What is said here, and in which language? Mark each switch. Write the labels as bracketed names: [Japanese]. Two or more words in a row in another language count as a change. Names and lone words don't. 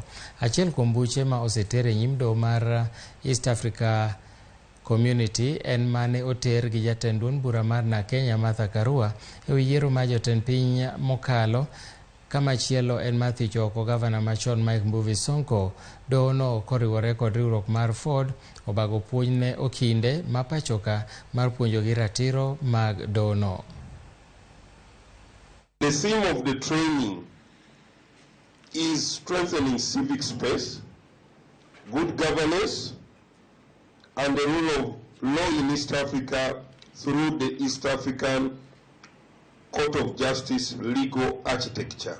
[Luo (Kenya and Tanzania)] Achiel kuom buche ma osetere nyim doho mar East Africa Community en mane oter gi jatend duond bura mar na Kenya Martha Karua e yiero mar jotend piny mokalo. Kama chielo en Matthew Choko, gavana machon Mike Mbuvi Sonko. Doho no koriwore kod riwruok mar Ford obago puonj ne okinde ma pachoka mar puonjo gi ratiro mag doho no. [English] The theme of the training is strengthening civic space, good governance, and the rule of law in East Africa through the East African Court of Justice legal architecture.